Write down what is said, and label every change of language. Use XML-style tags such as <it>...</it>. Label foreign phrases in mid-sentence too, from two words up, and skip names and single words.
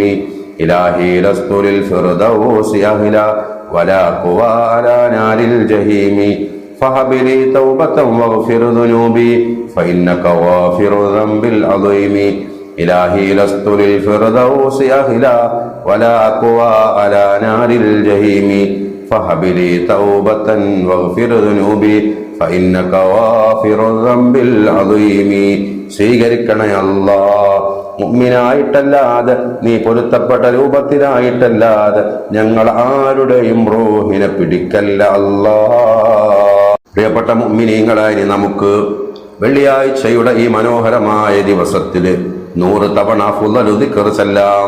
<ar>إلهي لست للفردوس أهلا ولا أقوى على نار الجحيم فهب لي توبة واغفر ذنوبي فإنك غافر الذنب العظيم. إلهي لست للفردوس أهلا ولا أقوى على نار الجحيم فهب لي توبة واغفر ذنوبي فإنك غافر الذنب العظيم.</ar> <ml>സ്വീകരിക്കണേ അല്ലാ. മുഅ്മിനായിട്ടല്ലാതെ, നീ പൊരുത്തപ്പെട്ട രൂപത്തിലായിട്ടല്ലാതെ ഞങ്ങൾ ആരുടെയും റൂഹിനെ പിടിക്കല്ല അല്ലാ. പ്രിയപ്പെട്ട മുഅ്മിനീങ്ങളായി, നമുക്ക് വെള്ളിയാഴ്ചയുടെ ഈ മനോഹരമായ ദിവസത്തില് 100 തവണ</ml> <ar>أفضل ذكر</ar> <ml>സലാം.</ml>